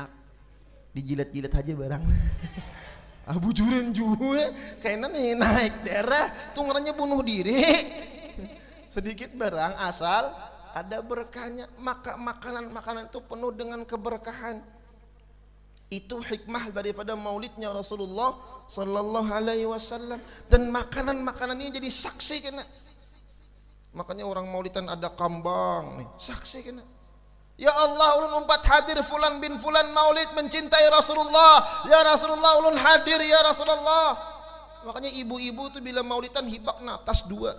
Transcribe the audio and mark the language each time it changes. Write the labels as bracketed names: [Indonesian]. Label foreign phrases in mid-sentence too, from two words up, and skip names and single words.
[Banjar] Dijilat-jilat aja barang. Bujuran juga kayaknya nih naik darah tuh ngeranya bunuh diri. Sedikit barang asal ada berkahnya. [Indonesian] Maka makanan-makanan itu penuh dengan keberkahan. Itu hikmah daripada maulidnya Rasulullah [Arabic] صلى الله عليه وسلم. [Banjar] Dan makanan-makanan ini jadi saksi kena. Makanya orang maulidan ada kambang nih, saksi kena. Ya Allah, ulun umpat hadir [Arabic] فلان بن فلان [Banjar] maulid mencintai Rasulullah. [Arabic] يا رسول الله, [Banjar] ulun hadir [Arabic] يا رسول الله. [Banjar] Makanya ibu-ibu tuh bila maulidan hibak nah tas 2.